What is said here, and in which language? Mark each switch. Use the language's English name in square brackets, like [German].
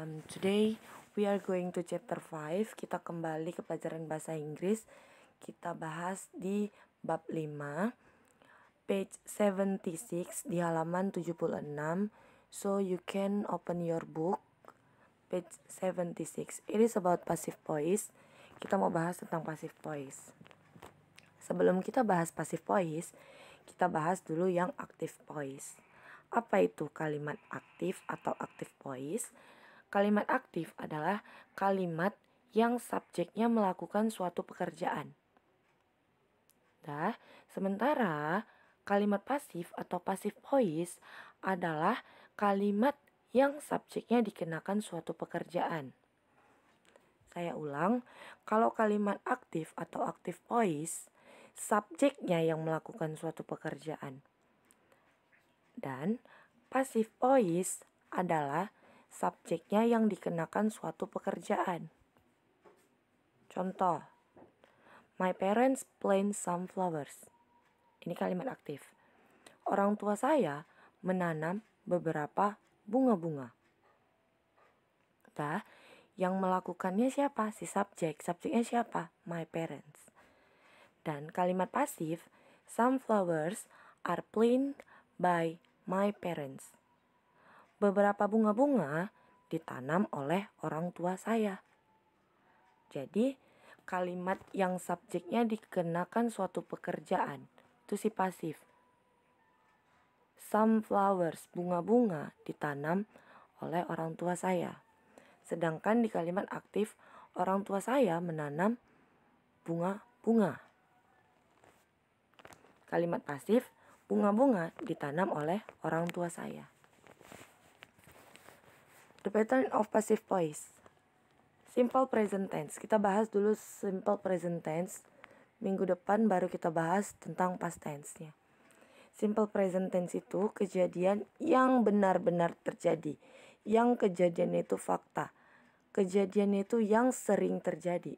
[English] Today we are going to chapter 5. [Indonesian] Kita kembali ke pelajaran bahasa Inggris. Kita bahas di bab 5, page 76 di halaman 76. [English] So you can open your book, page 76. It is about passive voice. [Indonesian] Kita mau bahas tentang passive voice. Sebelum kita bahas passive voice, kita bahas dulu yang active voice. Apa itu kalimat aktif atau active voice? Kalimat aktif adalah kalimat yang subjeknya melakukan suatu pekerjaan. Sementara kalimat pasif atau passive voice adalah kalimat yang subjeknya dikenakan suatu pekerjaan. Saya ulang, kalau kalimat aktif atau active voice, subjeknya yang melakukan suatu pekerjaan. Dan passive voice adalah subjeknya yang dikenakan suatu pekerjaan. Contoh, [English] my parents plant some flowers. [Indonesian] Ini kalimat aktif. Orang tua saya menanam beberapa bunga-bunga. Yang melakukannya siapa? Si subjek. Subjeknya siapa? [English] My parents. [Indonesian] Dan kalimat pasif, [English] some flowers are planted by my parents. [Indonesian] Beberapa bunga-bunga ditanam oleh orang tua saya. Jadi, kalimat yang subjeknya dikenakan suatu pekerjaan, itu si pasif. [English] Some flowers, [Indonesian] bunga-bunga ditanam oleh orang tua saya. Sedangkan di kalimat aktif, orang tua saya menanam bunga-bunga. Kalimat pasif, bunga-bunga ditanam oleh orang tua saya. [English] The pattern of passive voice. [Indonesian] Simple present tense. Kita bahas dulu simple present tense. Minggu depan baru kita bahas tentang past tense-nya. Simple present tense itu kejadian yang benar-benar terjadi. Yang kejadian itu fakta. Kejadian itu yang sering terjadi.